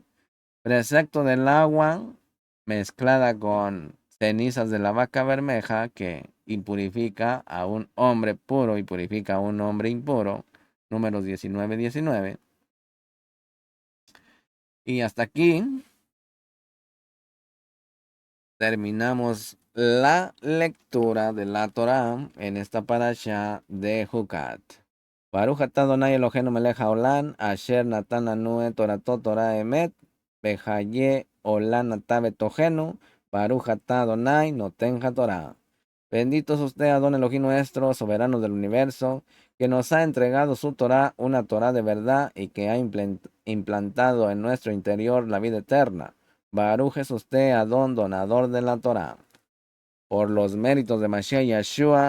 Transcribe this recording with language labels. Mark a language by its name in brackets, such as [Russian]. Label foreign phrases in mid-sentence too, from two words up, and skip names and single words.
[Spanish] Precepto del agua mezclada con cenizas de la vaca bermeja que impurifica a un hombre puro y purifica a un hombre impuro, número 19.19. Y hasta aquí terminamos la lectura de la Torá en esta parasha de Jucat. [Hebrew] ברוך אתה אדוני אלוהינו מלך העולם אשר נתן לנו את תורתו תורת אמת וחיי עולם נטע בתוכנו ברוך אתה אדוני נותן התורה. [Spanish] Bendito es usted, Adon Elohim nuestro, soberano del universo, que nos ha entregado su Torah, una Torah de verdad, y que ha implantado en nuestro interior la vida eterna. Baruch es usted, Adón, donador de la Torah. Por los méritos de Mashiach Yeshua.